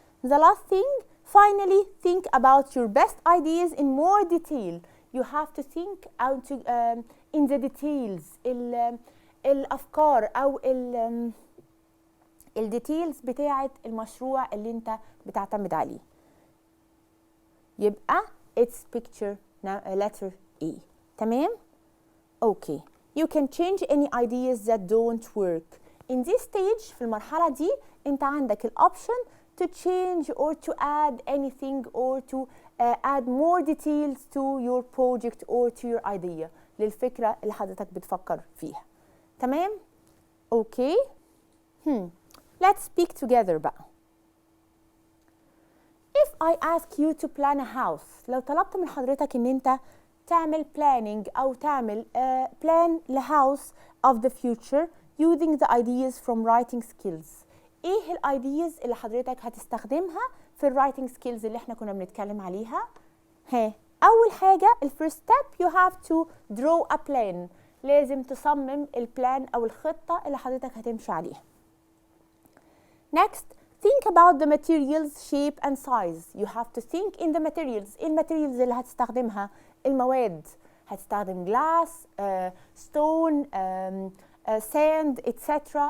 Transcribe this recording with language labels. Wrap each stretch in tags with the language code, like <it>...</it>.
<en>The last thing, finally think about your best ideas in more detail. You have to think in the details.</en> <ar>الأفكار أو الديتيلز بتاعة المشروع اللي أنت بتعتمد عليه. يبقى</ar> <en>it's picture letter E.</en> <ar>تمام؟</ar> <en>Okay. You can change any ideas that don't work. In this stage</en> <ar>في المرحلة دي أنت عندك الأوبشن</ar> <en>to change or to add anything or to add more details to your project or to your idea.</en> <ar>للفكرة اللي حضرتك بتفكر فيها. تمام؟ Okay.</ar> <en>Let's speak together</en> <ar>بقى.</ar> <en>If I ask you to plan a house،</en> <ar>لو طلبت من حضرتك ان انت تعمل</ar> <en>planning</en> <ar>او تعمل</ar> <en>plan لhouse of the future using the ideas from writing skills.</en> <ar>ايه الايدياز اللي حضرتك هتستخدمها في الرايتنج سكيلز اللي احنا كنا بنتكلم عليها؟ اول حاجه الفيرست ستيب</ar> <en>you have to draw a plan.</en> <ar>لازم تصمم البلان او الخطه اللي حضرتك هتمشي عليها.</ar> <en>Next, think about the materials, shape and size. You have to think in the materials.</en> <ar>ايه الماتيريالز اللي هتستخدمها؟ المواد. هتستخدم</ar> <en>glass, stone, sand, etc.</en>